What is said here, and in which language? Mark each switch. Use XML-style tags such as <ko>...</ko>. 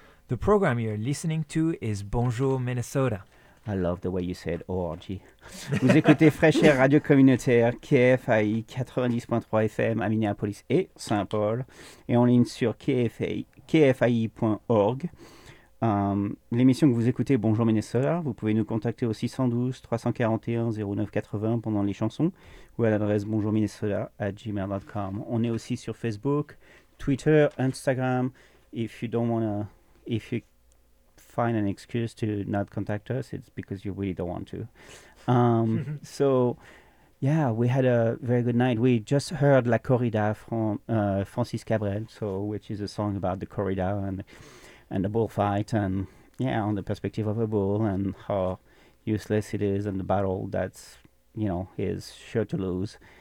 <en>The program you're listening to is Bonjour Minnesota. I love the way you said ORG.</en> <fr>Vous écoutez Fresh Air Radio Communautaire, KFAI 90.3 FM à Minneapolis et St. Paul, et en ligne sur kfai.org. L'émission que vous écoutez, Bonjour Minnesota, vous pouvez nous contacter au 612-341-0980 pendant les chansons ou à l'adresse bonjourminnesota@gmail.com. On est aussi sur Facebook, Twitter, Instagram.</fr> <en>If you don't wanna, if you find an excuse to not contact us, it's because you really don't want to. so, yeah, we had a very good night. We just heard La Corrida from Francis Cabrel, so which is a song about the corrida and the bullfight, and yeah, on the perspective of a bull and how useless it is, and the battle that's, you know, he's sure to lose.</en>